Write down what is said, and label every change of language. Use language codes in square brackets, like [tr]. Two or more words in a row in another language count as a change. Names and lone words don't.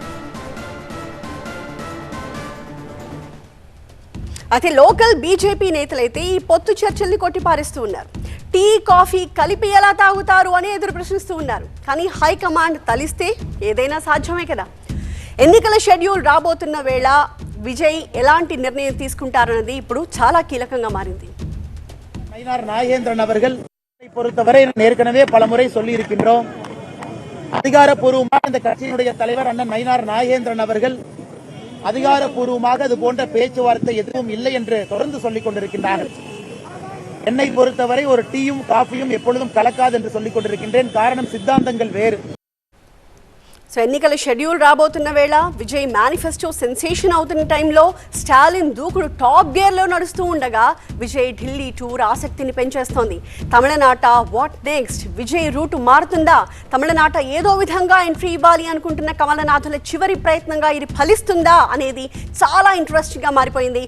[te] అయితే లోకల్ బీజేపీ నేతలైతే ఈ పొత్తు చర్చల్ని కొట్టిపారేస్తూ ఉన్నారు. టీ కాఫీ కలిపి ఎలా తాగుతారు అని ఎదురు ప్రశ్నిస్తూ ఉన్నారు. కానీ హైకమాండ్ తలిస్తే ఏదైనా సాధ్యమే కదా. ఎన్నికల షెడ్యూల్ రాబోతున్న వేళ విజయ్ ఎలాంటి నిర్ణయం తీసుకుంటారన్నది ఇప్పుడు చాలా కీలకంగా మారింది. [ta] நயினார் நாகேந்திரன் அவர்கள் பொறுத்தவரை ஏற்கனவே பலமுறை சொல்லி இருக்கின்றோம். அதிகாரப்பூர்வமாக இந்த கட்சியினுடைய தலைவர் அண்ணன் நயினார் நாகேந்திரன் அவர்கள் அதிகாரப்பூர்வமாக அது போன்ற பேச்சுவார்த்தை எதுவும் இல்லை என்று தொடர்ந்து சொல்லிக் கொண்டிருக்கின்றார்கள். என்னை பொறுத்தவரை ஒரு டீயும் காஃபியும் எப்பொழுதும் கலக்காது என்று சொல்லிக் கொண்டிருக்கின்றேன். காரணம் சித்தாந்தங்கள் வேறு. [te] సో ఎన్నికల షెడ్యూల్ రాబోతున్న వేళ విజయ్ [en] manifesto sensation [te] అవుతున్న టైంలో స్టాలిన్ దూకుడు [en] top gearలో [te] నడుస్తూ ఉండగా విజయ్ ఢిల్లీ టూర్ ఆసక్తిని పెంచేస్తోంది. తమిళనాట [en] what next? [te] విజయ్ రూటు మారుతుందా? తమిళనాట ఏదో విధంగా ఎంట్రీ ఇవ్వాలి అనుకుంటున్న కమలనాథుల చివరి ప్రయత్నంగా ఇది ఫలిస్తుందా అనేది చాలా ఇంట్రెస్టింగ్గా మారిపోయింది.